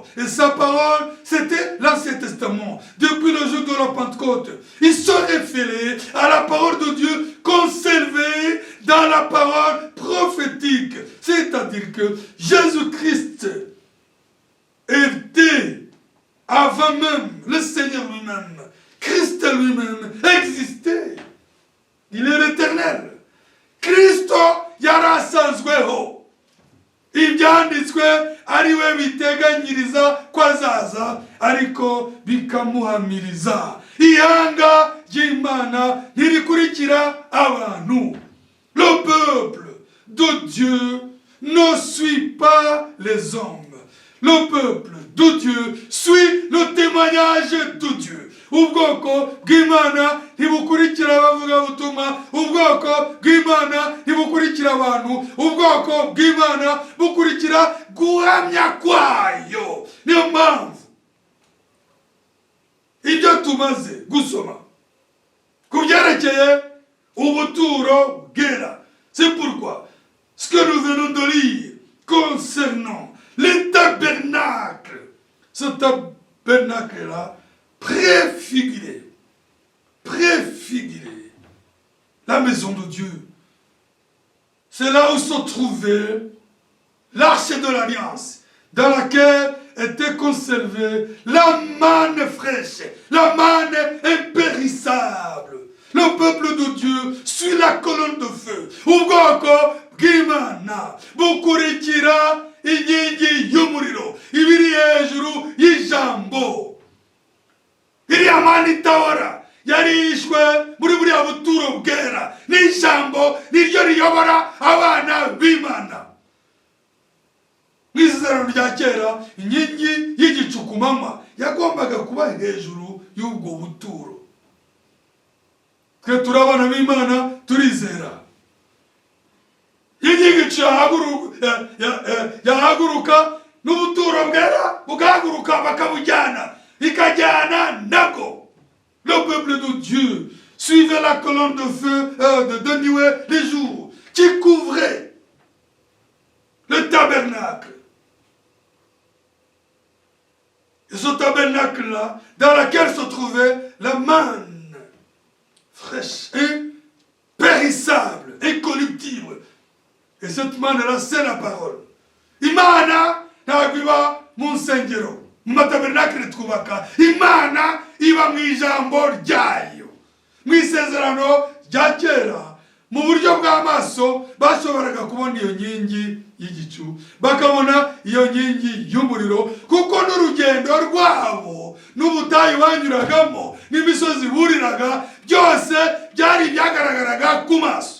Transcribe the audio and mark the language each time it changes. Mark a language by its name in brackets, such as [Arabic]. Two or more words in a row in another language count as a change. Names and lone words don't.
[French] Et sa parole, c'était l'Ancien Testament. Depuis le jour de la Pentecôte, ils se référaient à la parole de Dieu conservée dans la parole prophétique. C'est-à-dire que Jésus-Christ était, avant même le Seigneur lui-même, Christ lui-même existait. Il est l'éternel. [Kinyarwanda] Kristo yarasanzweho. Ibyanditswe ari we biteganyiriza ko azaza, ariko bikamuhamiriza. Ihanga ry'Imana ntirikurikira abantu. [French] Le peuple de Dieu ne suit pas les hommes. Le peuple de Dieu suit le témoignage de Dieu. [Kinyarwanda] Ubwoko bw'Imana ntibukurikira abavugabutumwa, ubwoko bw'Imana ntibukurikira abantu, ubwoko bw'Imana bukurikira guhamya kwayo. Niyo mpamvu ibyo tumaze gusoma ku byerekeye ubuturo bwera, [French] c'est pourquoi ce que nous venons de lire concernant les tabernacles, ce tabernacle-là préfigurait la maison de Dieu. C'est là où se trouvait l'arche de l'alliance, dans laquelle était conservée la manne fraîche, la manne impérissable. Le peuple de Dieu suit la colonne de feu. [Kinyarwanda] Ubwoko bw'Imana bukurikira inkingi y'umuriro ibiri hejuru y'ijambo. Iriya mana itahora yarishwe muri buriya buturo bwera n'ijambo niryo riyobora abana b'Imana. Mu isezerano rya kera inkingi y'igicu ku manywa yagombaga kuba hejuru y'ubwo buturo. Twe turi abana b'Imana turizera. Y'igicu yahaguruka n'ubuturo bwera bugahaguruka bakabujyana ikajyana nabwo. [French] Le peuple de Dieu suivait la colonne de feu de nuée les jours qui couvrait le tabernacle. Et ce tabernacle-là, dans lequel se trouvait la manne fraîche et périssable, incorruptible. Et cette manne-là, c'est la parole. [Kinyarwanda] Imana ntabwo mu nsengero, mu matabernacle twubaka. Imana iba mu ijambo ryayo. Mu isezerano rya kera, mu buryo bw'amaso bashoboraga kubona iyo nkingi y'igicu, bakabona iyo nkingi y'umuriro, kuko n'urugendo rwabo n'ubutayu banyuragamo n'imisozi buriraga byose byari byagaragaraga ku maso.